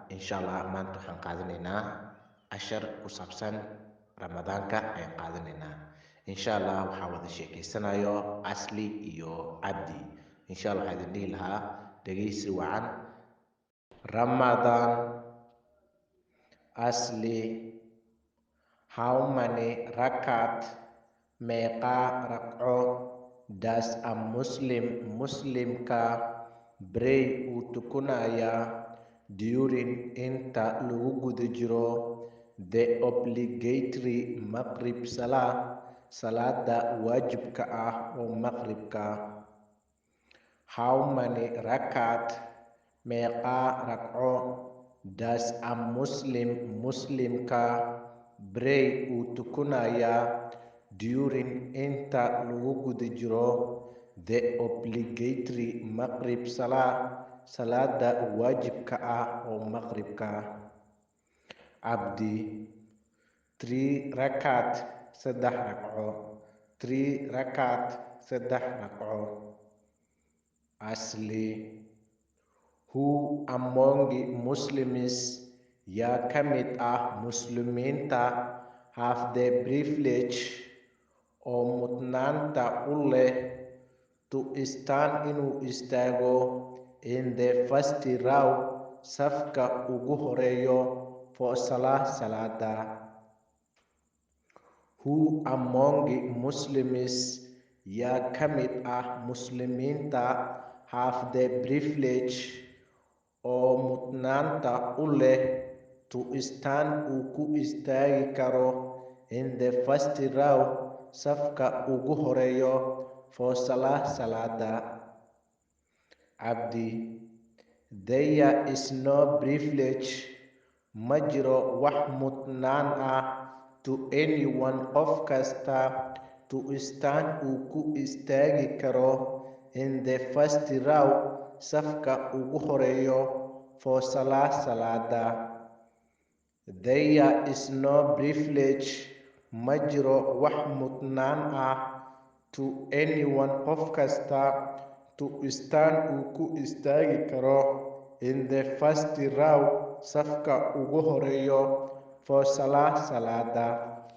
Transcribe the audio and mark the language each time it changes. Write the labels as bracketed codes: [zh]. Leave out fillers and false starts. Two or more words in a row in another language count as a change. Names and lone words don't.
[so] Insha allah maanta waxaan qaadanaynaa cashar ku saabsan ramadaanka ayaan qaadanaynaa. Insha allah waxaa wada sheekeysanayo Asli iyo Cabdi. Insha allah waxaa idin dhihi lahaa dhegeysi wacan. Ramadan, Asli, [en] how many rakat, [so] meeqa ragco [en] does a [so] muslimka pray uu tukanaya during inta lagu guda jiro [en] the obligatory maghrib [so] salaada waajibka ah oo maqribka. [en] How many rakat, [so] meeqa ragco [en] does a [so] muslimka pray uu tukanaya during inta lagu guda jiro [en] the obligatory maghrib [so] salaada waajibka ah oo maqribka. Cabdi, 3 rakat, 3 ragco. 3 rakat, 3 ragco. Asli, [en] who among Muslims [so] yaa ka mid ah muslimiinta [en] have the privilege [so] oo mudnaanta u leh [en] to stand [so] inuu istaago [en] in the first row [so] safka ugu horeeyo for salaada. [en] Who among Muslims [so] yaa ka mid ah muslimiinta [en] have the privilege [so] oo mudnaanta u leh [en] to stand [so] uu ku istaagi karo [en] in the first row [so] safka ugu horeeyo for salaada. Cabdi, [en] there is no privilege, [so] ma jiro wax mudnaan ah [en] to anyone [so] qof kasta [en] to stand [so] uu ku istaagi karo [en] in the first row [so] safka ugu horeeyo for salaada. [en] There is no privilege, [so] ma jiro wax mudnaan ah [en] to anyone [so] qof kasta [en] to stand [so] uu ku istaagi karo [en] in the first row [so] safka ugu horeeyo for salaada.